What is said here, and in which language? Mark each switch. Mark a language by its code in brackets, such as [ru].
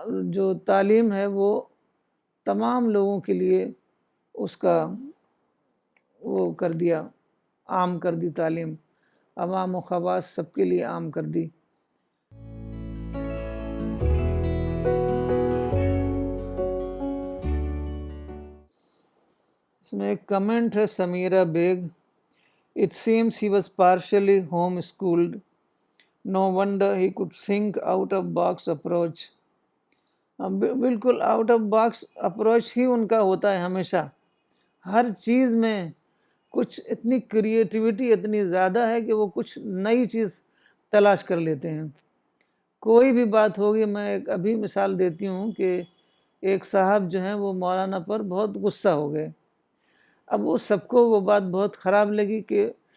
[ur] جو تعلیم ہے وہ تمام لوگوں کے لیے اس کا وہ کر دیا، عام کر دی، تعلیم عوام و خواص سب کے لیے عام کر دی۔ اس میں ایک کمنٹ ہے Sameera bag, [en] It seems he was partially home-schooled. No wonder he could think out-of-box approach. [ur] بالکل آؤٹ آف باکس اپروچ ہی ان کا ہوتا ہے ہمیشہ، ہر چیز میں کچھ اتنی کریٹیوٹی اتنی زیادہ ہے کہ وہ کچھ نئی چیز تلاش کر لیتے ہیں۔ کوئی بھی بات ہوگی، میں ایک ابھی مثال دیتی ہوں کہ ایک صاحب جو ہیں وہ مولانا پر بہت غصہ ہو گئے، اب وہ سب کو وہ بات بہت خراب لگی کہ